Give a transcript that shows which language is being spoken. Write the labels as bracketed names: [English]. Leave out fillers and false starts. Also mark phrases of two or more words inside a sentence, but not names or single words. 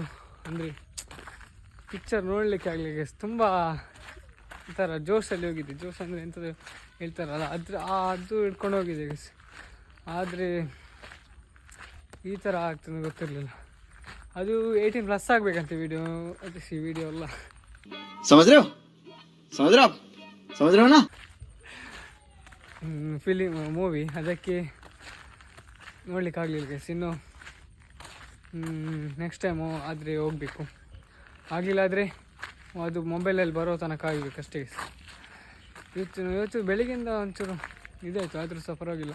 [Kannada] ಅಂದರೆ ಪಿಕ್ಚರ್ ನೋಡಲಿಕ್ಕೆ ಆಗಲಿ ಗೈಸ್. ತುಂಬ ಒಂಥರ ಜೋಶಲ್ಲಿ ಹೋಗಿದೆ. ಜೋಶ್ ಅಂದರೆ ಎಂಥದ್ದು ಹೇಳ್ತಾರಲ್ಲ, ಅದು ಹಿಡ್ಕೊಂಡು ಹೋಗಿದೆ ಗೈಸ್. ಆದರೆ ಈ ಥರ ಆಗ್ತದೆ ಗೊತ್ತಿರಲಿಲ್ಲ. ಅದು 18+ ಆಗಬೇಕಂತೆ ವಿಡಿಯೋ. ಅದು ವಿಡಿಯೋ ಅಲ್ಲ, [Hindi] समझ रहे हो ना? [English] film movie. [Kannada] ಅದಕ್ಕೆ ನೋಡ್ಲಿಕ್ಕೆ ಆಗಲಿಲ್ಲ ಗೈಸ್. ಇನ್ನು [English] next time [Kannada] ಆದರೆ ಹೋಗಬೇಕು. ಆಗಲಿಲ್ಲ ಆದರೆ ಅದು ಮೊಬೈಲಲ್ಲಿ ಬರೋ ತನಕ ಆಗಬೇಕಷ್ಟೇ ಗೈಸ್. ಇವತ್ತು ಬೆಳಿಗ್ಗೆಯಿಂದ ಒಂಚೂರು ಇದಾಯಿತು, ಆದರೂ ಸಹ ಪರವಾಗಿಲ್ಲ.